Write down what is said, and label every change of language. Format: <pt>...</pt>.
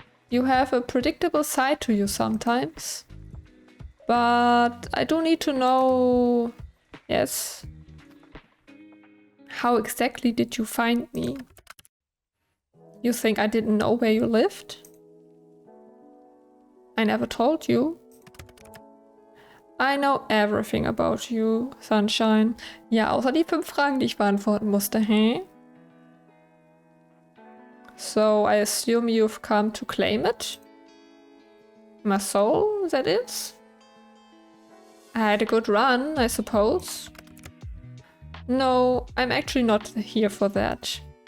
<en>You have a predictable side to you sometimes. But I do need to know... Yes. How exactly did you find me? You think I didn't know where you lived? I never told you. I know everything about you, Sunshine.</en> <de>Ja, außer die 5 Fragen, die ich beantworten musste, hä?</de> <en>So, I assume you've come to claim it? My soul, that is? I had a good run, I suppose. No, I'm actually not here for that.</en>